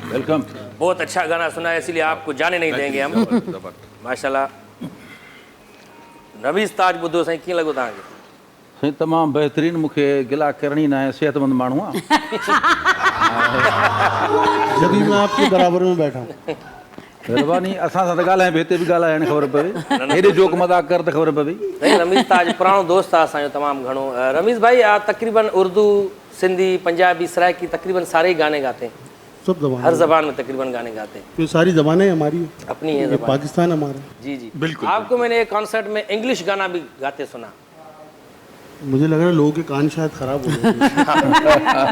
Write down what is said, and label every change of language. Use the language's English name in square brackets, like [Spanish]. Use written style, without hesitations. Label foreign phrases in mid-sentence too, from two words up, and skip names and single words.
[Urdu] वेलकम। بہت اچھا گانا سنا ہے، اس لیے آپ کو جانے نہیں دیں گے ہم. [Sindhi] माशाल्लाह। रमीज ताज ॿुधो साईं, कीअं लॻो तव्हांखे? साईं तमामु बहितरीन, मूंखे गिला करणी न आहे, सेहतमंद माण्हू आहे। [Urdu] جبکہ میں آپ کے برابر میں بیٹھا ہوں. [Sindhi] महिरबानी, असां सां त ॻाल्हाए बि हिते बि ॻाल्हाइण ख़बर पवे, हेॾे जोक मज़ाक कर त ख़बर पवे। नहीं, रमीज ताज पुरानो दोस्त आहे असांजो तमामु घणो। [Urdu] رمیز بھائی، آپ تقریباً اردو، سندھی، پنجابی، سرائیکی تقریباً سارے ہی گانے گاتے ہیں, سب زبان, ہر زبان میں تقریباً گانے گاتے ہیں. تو ساری زبانیں ہماری اپنی ہے ये जबान। پاکستان ہمارا. جی جی बिल्कुल। آپ کو میں نے ایک کانسرٹ میں انگلش گانا بھی گاتے سنا. مجھے لگ رہا ہے لوگوں کے کان شاید خراب ہو گئے.